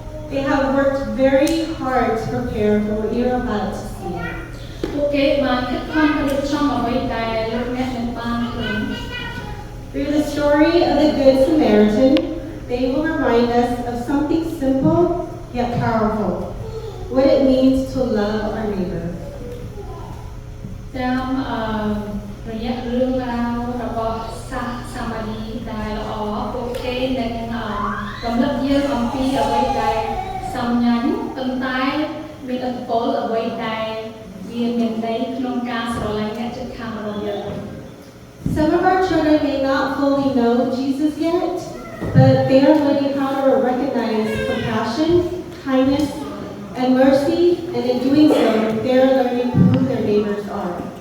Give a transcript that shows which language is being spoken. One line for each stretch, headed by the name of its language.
English: They have worked very hard to prepare for what you're about to see.
Khmer: ពួកគេបានខិតខំរៀបចំអ្វីដែលលោកអ្នកនឹងបានឃើញ
English: Through the story of the Good Samaritan, they will remind us of something simple yet powerful, what it means to love our neighbor.
Khmer: តាមរយៈរឿងរ៉ាវរបស់សាមារីដែលល្អពួកគេនឹងរំលឹកយើងអំពីអ្វីដែលសំញាញ់ប៉ុន្តែមានឥទ្ធិពលអ្វីដែលវាមានន័យក្នុងការស្រឡាញ់អ្នកជិតខាងរបស់យើង
English: Some of our children may not fully know Jesus yet, but they are learning how to recognize compassion, kindness, and mercy, and in doing so, they are learning who their neighbors are.